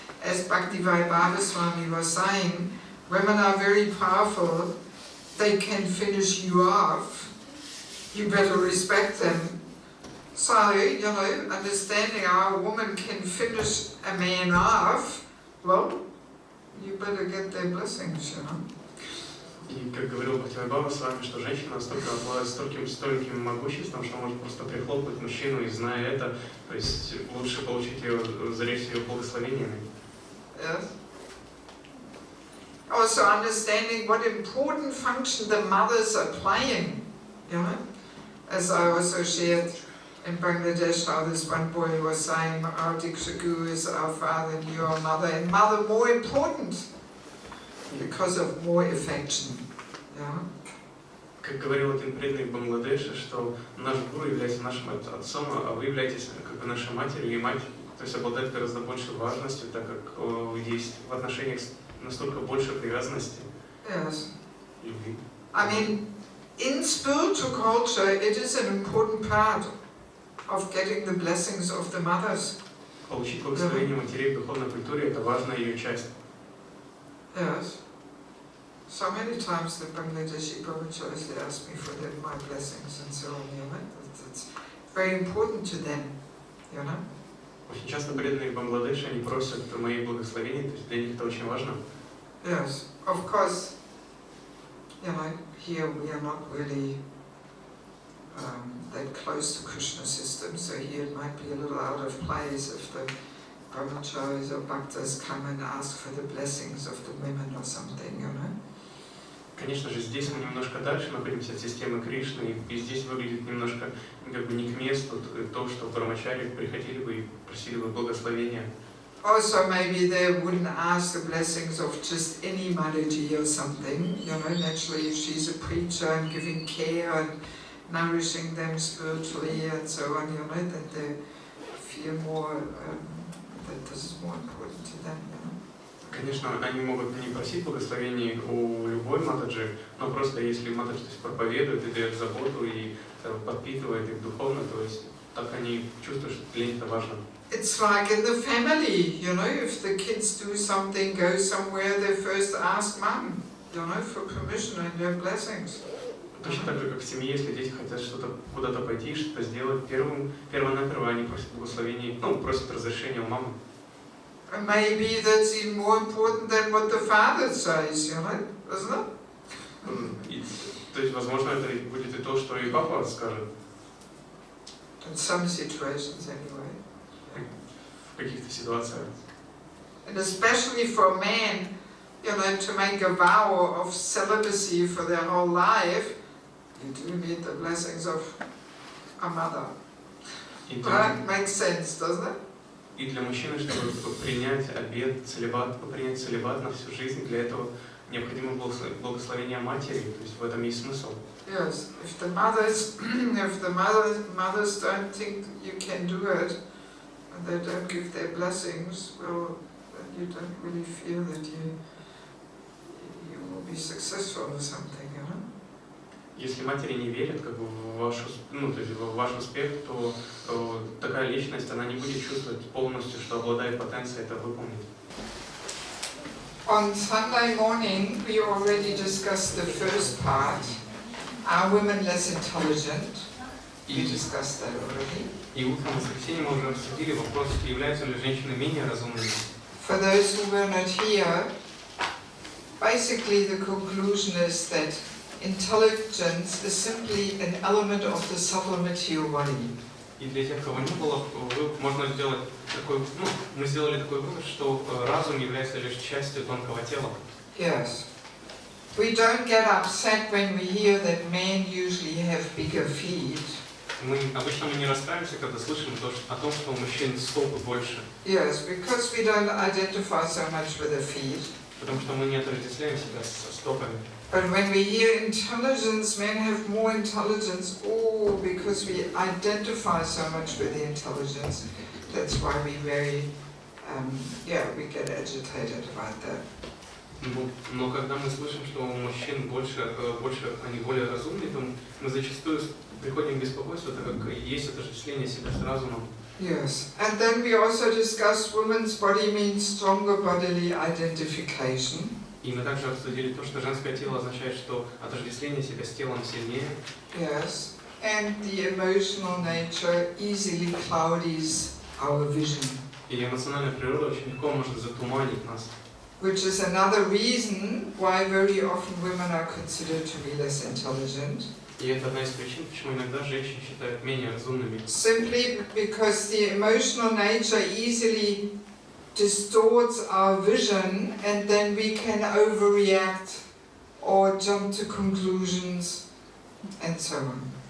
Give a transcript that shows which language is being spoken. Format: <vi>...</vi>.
<en>As Bhaktivinoda Swami was saying, women are very powerful. They can finish you off. You better respect them. So, you know, understanding how a woman can finish a man off, well, you better get their blessings, you know.</en> <ru>И как говорил Бхактивinoda Свами, что женщина настолько обладает стольким могуществом, что может просто прихлопнуть мужчину, и зная это, то есть лучше получить ее, заречь ее благословениями.</ru> <en>Yes. Also understanding what important function the mothers are playing, you know. As I also shared in Bangladesh, how this one boy was saying, our Diksha Guru is our father and you are mother, and mother more important because of more affection. Yeah.</en> <ru>Как говорил один преданный в Бангладеше, что наш гуру является нашим отцом, а вы являетесь как бы нашей матерью, и мать, то есть обладает гораздо большей важностью, так как есть в отношениях настолько больше привязанности.</ru> <en>Yes.</en> <ru>Любви.</ru> <en>I mean, in spiritual culture, it is an important part of getting the blessings of the mothers.</en> <ru>Получить благословение матерей в духовной культуре – это важная ее часть.</ru> <en>Yes. So many times the Bangladeshi brahmacharis, they ask me for my blessings and so on, you know. It's very important to them, you know.</en> <ru>Очень часто преданные в Бангладеше, они просят мои благословения, то есть для них это очень важно.</ru> <en>Yes, of course, you know, here we are not really that close to Krishna system, so here it might be a little out of place if the brahmacharis or bhaktas come and ask for the blessings of the women or something, you know.</en> <ru>Конечно же, здесь мы немножко дальше находимся от системы Кришны, и здесь выглядит немножко как бы не к месту то, что брамачари приходили бы и просили бы благословения.</ru> <en>Also, maybe they wouldn't ask the blessings of just any Mataji or something. You know, naturally, if she's a preacher and giving care and nourishing them spiritually and so on, you know, that they feel more that this is more important to them. You know?</en> <ru>Конечно, они могут не просить благословений у любой матаджи, но просто если матаджи проповедует и дает заботу и подпитывает их духовно, то есть так они чувствуют, что для них это важно.</ru> <en>It's like in the family, you know, if the kids do something, go somewhere, they first ask mom, you know, for permission and their blessings.</en> <ru>Точно так же, как в семье, если дети хотят что-то куда-то пойти, что-то сделать, первонаперво они просят благословения, ну, просят разрешения у мамы.</ru> <en>And maybe that's even more important than what the father says, you know, isn't it?</en> <ru>То есть, возможно, это будет и то, что и папа скажет.</ru> <en>In some situations, anyway.</en> <ru>В каких-то ситуациях.</ru> <en>And especially for men, you know, to make a vow of celibacy for their whole life, you do need the blessings of a mother. That makes sense, doesn't it?</en> <ru>И для мужчины, чтобы принять обет, принять целибат на всю жизнь, для этого необходимо благословение матери, то есть в этом есть смысл.</ru> <en>Yes, if the mothers don't think you can do it, and they don't give their blessings, well, then you don't really feel that you will be successful or something, you know?</en> <ru>Если матери не верят как бы, в ваш успех, то такая личность, она не будет чувствовать полностью, что обладает потенцией это выполнить.</ru> <en>On Sunday morning, we already discussed the first part. Are women less intelligent? We discussed that already.</en> <ru>И утром в воскресенье мы уже обсудили вопрос, являются ли женщины менее разумными.</ru> <en>For those who were not here, basically the conclusion is that intelligence is simply an element of the subtle material body.</en> <ru>И для тех, кого не было, можно сделать такой, мы сделали такой вывод, что разум является лишь частью тонкого тела.</ru> <en>Yes. We don't get upset when we hear that men usually have bigger feet.</en> <ru>Обычно мы не расстраиваемся, когда слышим о том, что у мужчин стопы больше.</ru> <en>Yes, because we don't identify so much with the feet.</en> <ru>Потому что мы не отождествляем себя со стопами.</ru> <en>But when we hear intelligence, men have more intelligence, because we identify so much with the intelligence. That's why we we get agitated about that.</en> <ru>Но когда мы слышим, что у мужчин они более разумные, то мы зачастую приходим к беспокойству, так как есть отождествление себя с разумом.</ru> <en>Yes, and then we also discussed women's body means stronger bodily identification.</en> <ru>И мы также обсудили то, что женское тело означает, что отождествление себя с телом сильнее.</ru> <en>Yes, and the emotional nature easily clouds our vision.</en> <ru>И эмоциональная природа очень легко может затуманить нас.</ru> <en>Which is another reason why very often women are considered to be less intelligent.</en> <ru>И это одна из причин, почему иногда женщин считают менее разумными.</ru> <en>Simply because the emotional nature easily distorts our vision, and then we can overreact or jump to conclusions and so on.</en>